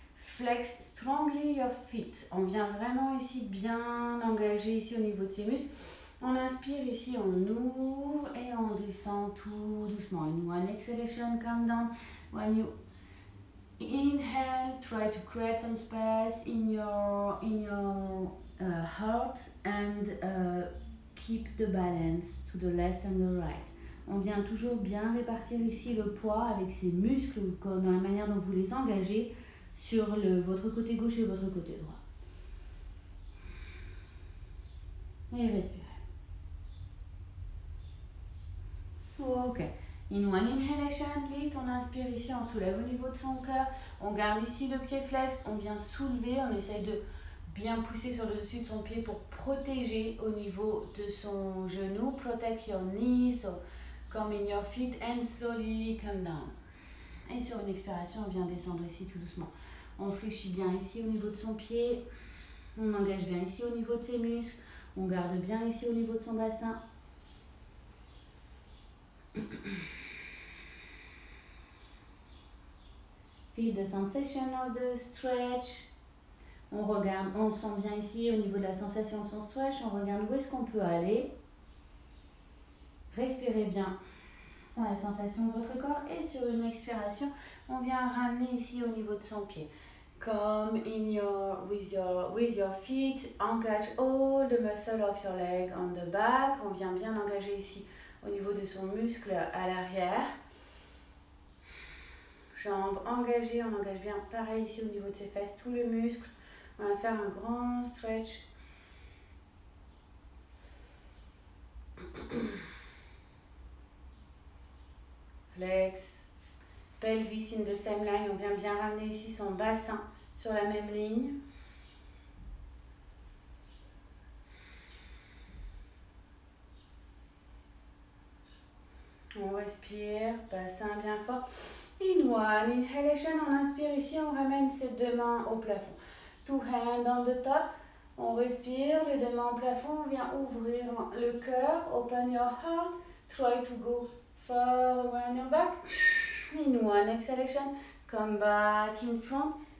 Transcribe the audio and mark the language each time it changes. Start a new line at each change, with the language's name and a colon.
English: Flex strongly your feet.
French: On vient vraiment ici bien engager ici au niveau de ses muscles. On inspire ici, on ouvre et on descend tout doucement.
English: In one exhalation, come down. When you inhale, try to create some space in your heart and keep the balance to the left and the right.
French: On vient toujours bien répartir ici le poids avec ses muscles, comme dans la manière dont vous les engagez sur votre côté gauche et votre côté droit. Et respirez. Ok.
English: In one inhalation, lift,
French: on inspire ici, on soulève au niveau de son cœur. On garde ici le pied flex, on vient soulever, on essaye de bien pousser sur le dessus de son pied pour protéger au niveau de son genou.
English: Protect your knees, so come in your feet and slowly come down.
French: Et sur une expiration, on vient descendre ici tout doucement. On fléchit bien ici au niveau de son pied. On engage bien ici au niveau de ses muscles. On garde bien ici au niveau de son bassin.
English: Feel the sensation of the stretch.
French: On regarde, on sent bien ici au niveau de la sensation de son stretch. On regarde où est-ce qu'on peut aller. Respirez bien dans la sensation de votre corps. Et sur une expiration, on vient ramener ici au niveau de son pied.
English: Come in with your feet. Engage all the muscle of your leg on the back.
French: On vient bien engager ici au niveau de son muscle à l'arrière. Jambes engagées, on engage bien pareil ici au niveau de ses fesses, tout le muscle. On va faire un grand stretch.
English: Flex. Pelvis in the same line.
French: On vient bien ramener ici son bassin sur la même ligne. On respire, bassin bien fort.
English: In one inhalation,
French: on inspire ici, on ramène ses deux mains au plafond.
English: Two hands on the top.
French: On respire, les deux mains au plafond. On vient ouvrir le cœur.
English: Open your heart. Try to go far away on your back. In one exhalation, come back in front.